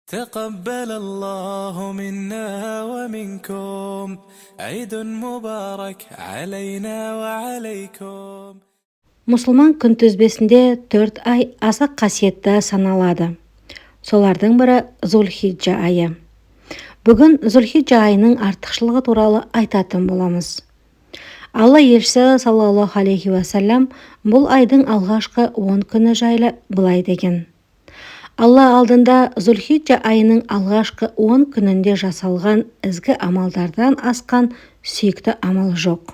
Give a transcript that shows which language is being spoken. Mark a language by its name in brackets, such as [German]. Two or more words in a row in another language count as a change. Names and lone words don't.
[Arabic] تقبل الله منا ومنكم عيد مبارك علينا وعليكم. [Kazakh] Мұсылман күнтізбесінде 4 ай аса қасиетті саналады. Солардың бірі Зулхиджа айы. Бүгін Зулхиджа айының артықшылығы туралы айтатын боламыз. Алла елшісі [Arabic] صلى الله عليه وسلم [Kazakh] бұл айдың алғашқы 10 күні жайлы былай деген: Алла алдында Зулхиджа айының алғашқы 10 күнінде жасалған ізгі амалдардан асқан сүйікті амал жоқ.